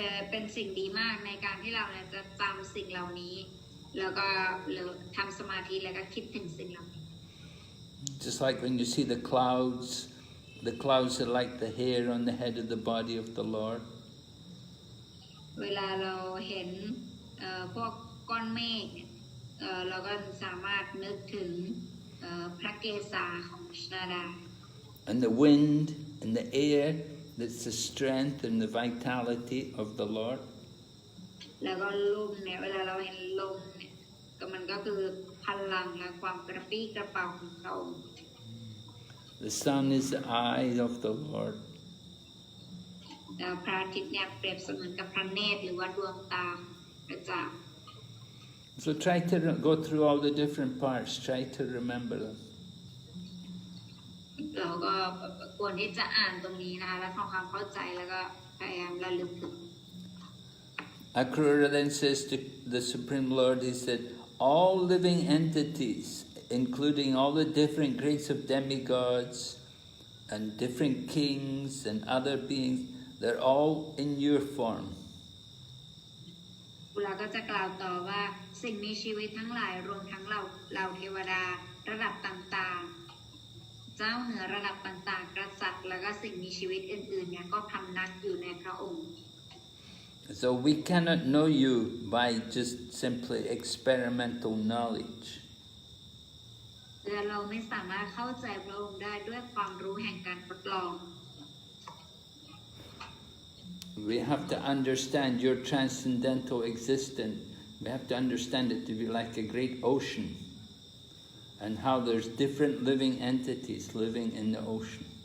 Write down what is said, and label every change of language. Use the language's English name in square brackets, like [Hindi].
[Thai] เป็นสิ่งดีมากในการที่เราเนี่ยจะจำสิ่งเหล่านี้แล้วก็ทำสมาธิแล้วก็คิดถึงสิ่งเหล่านี้ [English] Just like when you see the clouds are like the hair on the head of the body of the Lord. [Thai] เวลาเราเห็นพวกก้อนเมฆเราก็สามารถนึกถึงพระเกศาของพระชนดา [English] And the wind and the air, that's the strength and the vitality of the Lord. [Thai] แล้วก็ลมเนี่ยเวลาเราเห็นลมเนี่ยก็มันก็คือพลังและความกระปรี้กระเป๋าของพระองค์ [English] The sun is the eye of the Lord. [Thai] พระอาทิตย์เนี่ยเปรียบเสมือนกับพระเนตรหรือว่าดวงตาพระเจ้า [English] So try to go through all the different parts, try to remember them. [Thai] เราก็ควรที่จะอ่านตรงนี้นะคะและทำความเข้าใจแล้วก็พยายามระลึกถึง [English] Akrura then says to the Supreme Lord, he said, all living entities, including all the different grades of demigods and different kings and other beings, they're all in your form. [Thai] เราก็จะกล่าวต่อว่าสิ่งมีชีวิตทั้งหลายรวมทั้งเราเทวดาระดับต่างๆเจ้าเหนือระดับต่างๆกษัตริย์แล้วก็สิ่งมีชีวิตอื่นๆเนี่ยก็พำนักอยู่ในพระองค์ [English] So we cannot know you by just simply experimental knowledge. [Thai] เราไม่สามารถเข้าใจพระองค์ได้ด้วยความรู้แห่งการทดลอง [English] We have to understand your transcendental existence. We have to understand it to be like a great ocean, and how there's different living entities living in the ocean.